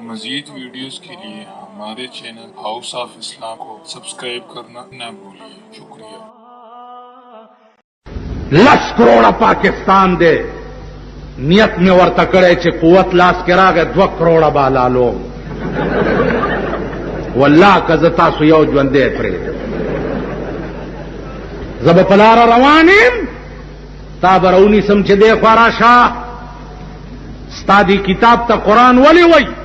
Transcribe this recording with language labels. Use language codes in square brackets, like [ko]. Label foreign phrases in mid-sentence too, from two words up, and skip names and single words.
[ur] مزید ویڈیوز کے لیے ہمارے چینل ہاؤس آف اسلام کو سبسکرائب کرنا نہ بھولیے. شکریہ. [ps] 10 کروڑ پاکستان دے نیت میں ورته کړی چې قوت لاس کې راغی 2 کروڑ بالالو والله که زه تاسو یو ژوندی پرېږدم زه به په لاره روان یم تا به راونیسم چې دی خوا راشه ستا دې کتاب ته قرآن ولې وایي